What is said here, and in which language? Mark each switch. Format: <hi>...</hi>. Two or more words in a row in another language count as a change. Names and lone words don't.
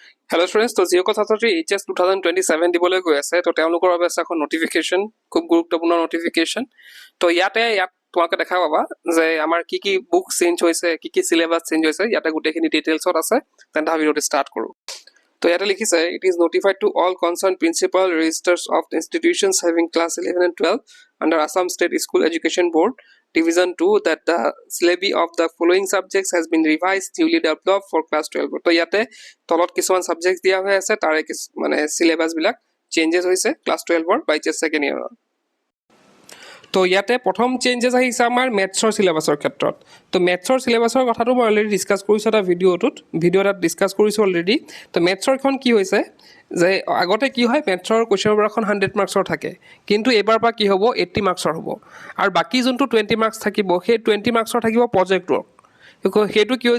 <en>Hello students,</en> <as>তো জিঅ' ছাত্ৰী HS 2027 দিবলৈ গৈ আছে তো তেওঁলোকৰ বাবে আছে এখন নটিফিকেশ্যন খুব গুৰুত্বপূৰ্ণ নটিফিকেশ্যন তো ইয়াত তোমাকে দেখা পাবা যে আমাৰ কি</as> <en>book change</en> <as>হৈছে কি</as> <en>syllabus change</en> <as>হৈছে ইয়াতে গোটেইখিনি ডিটেইলছত আছে তেন্তে</as> <en>videoটো start</en> <as>কৰো তো ইয়াতে লিখিছে</as> <en>it is notified to all concern principal registrars of institutions having class 11 and 12 under Assam State School Education Board Division 2 that the syllabi of the following subjects has been revised newly developed for class 12</en> <as>তো ইয়াতে তলত কিছুমান সাবজেক্টস দিয়া হৈ আছে তাৰে মানে সিলেবাস বিলাক চেঞ্জেস হৈছে ক্লাস 12 ৰ</as> <en>by just second year</en> <as>তো ইয়াতে প্ৰথম চেঞ্জেস আহিছে আমাৰ মেথছৰ সিলেবাসৰ ক্ষেত্ৰত তো মেথছৰ সিলেবাসৰ কথাটো মই</as> <en>already discuss</en> <as>কৰিছো এটা ভিডিঅ'ত ডিসকাস কৰিছো অলৰেডি তো মেথছৰখন কি হৈছে যে আগতে কি হয় মেথছৰ</as> <en>question paperখন</en> <as>100 মাৰ্কছৰ থাকে কিন্তু এবাৰ পা কি হ'ব 80 মাৰ্কছৰ হ'ব আৰু বাকি যোনটো 20 মাৰ্কছ থাকিব সেই 20 মাৰ্কছৰ থাকিব</as> <en>project work</en> <as>হেতু কি</as>